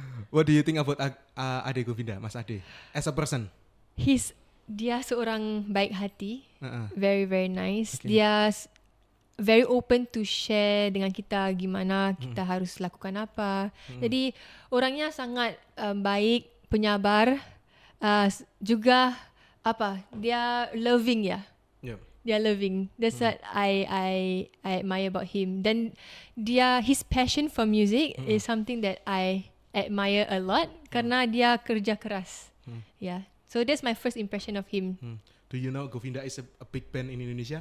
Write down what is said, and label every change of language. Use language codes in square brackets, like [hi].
[en] What do you think about Ade Govinda, Mas Ade, as a person? [id] Dia seorang baik hati, [en] very very nice. Okay. [id] Dia [en] very open to share [id] dengan kita gimana kita harus lakukan apa. Jadi orangnya sangat baik, penyabar, juga dia loving ya. [en] Yep. [id] Dia loving. [en] That's what I admire about him. [id] Dan [en] his passion for music is something that I admire a lot [id] karena dia kerja keras. [en] Yeah. So that's my first impression of him. Do you know Govinda is a big band in Indonesia?